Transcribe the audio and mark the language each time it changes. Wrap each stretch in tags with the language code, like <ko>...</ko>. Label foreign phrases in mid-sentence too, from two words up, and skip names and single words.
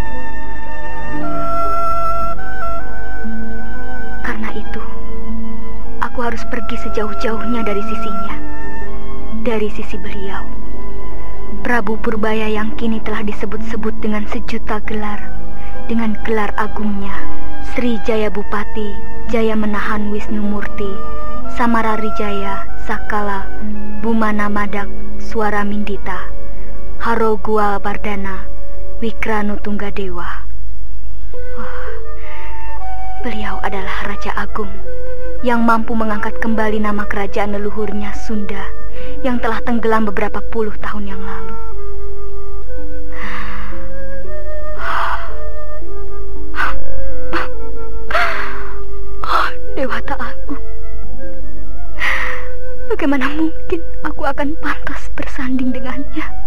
<id>Karena itu, aku harus pergi sejauh-jauhnya dari sisinya, dari sisi beliau, Prabu Purbaya yang kini telah disebut-sebut dengan sejuta gelar, dengan gelar agungnya, Sri Jaya Bupati, Jaya Menahan Wisnu Murti, Samararijaya, Sakala, Bumana Madak, Suara Mindita, Harogua Bardana, Wikranu Tunggadewa. Beliau adalah Raja Agung yang mampu mengangkat kembali nama kerajaan leluhurnya Sunda yang telah tenggelam beberapa puluh tahun yang lalu. Dewata Agung, bagaimana mungkin aku akan pantas bersanding dengannya?</id>